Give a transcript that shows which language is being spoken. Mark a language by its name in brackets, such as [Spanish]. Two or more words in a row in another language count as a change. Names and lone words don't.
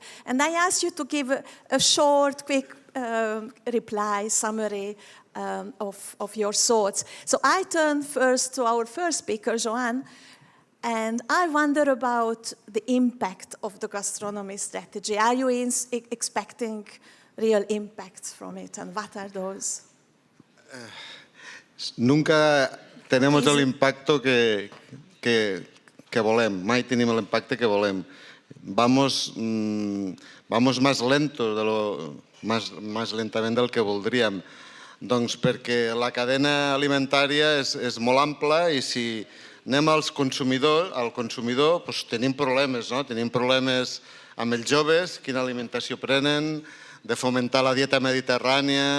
[English] And I ask you to give a short, quick reply, summary of your thoughts. So I turn first to our first speaker, Joanne, and I wonder about the impact of the gastronomy strategy. Are you expecting real impacts from it, and what are those? [Spanish] Nunca tenemos el impacto [Catalan] que volem, mai tenim l'impacte que volem. [Spanish] Vamos más lentos, más [Catalan] lentament del que voldríem. Doncs perquè la cadena alimentària és molt ampla i si anem al consumidor, doncs tenim problemes, no? Tenim problemes amb els joves, quina alimentació prenen, de fomentar la dieta mediterrània.